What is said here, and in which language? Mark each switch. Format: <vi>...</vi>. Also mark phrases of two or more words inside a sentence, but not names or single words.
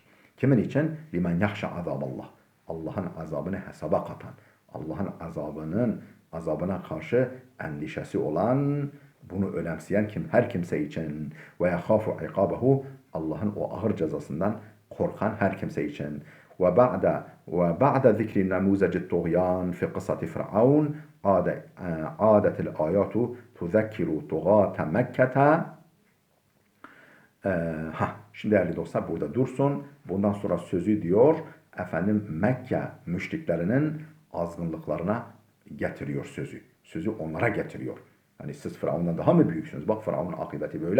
<tr>Kimin için?</tr> <ar>لمن يخشى عذاب الله.</ar> <tr>Allah'ın azabını hesaba katan, Allah'ın azabına karşı endişesi olan, bunu önemseyen her kimse için.</tr> <ar>ويخاف عقابه,</ar> <tr>Allah'ın o ağır cezasından korkan her kimse için.</tr> <ar>وبعد ذكر نموذج الطغيان في قصة فرعون عادت الآيات تذكر طغاة مكة.</ar> <tr>Şimdi değerli dostlar burada dursun. Bundan sonra sözü diyor efendim Mekke müşriklerinin azgınlıklarına getiriyor sözü. Sözü onlara getiriyor. Hani siz Firavun'dan daha mı büyüksünüz? Bak Firavun'un akıbeti böyle.</tr>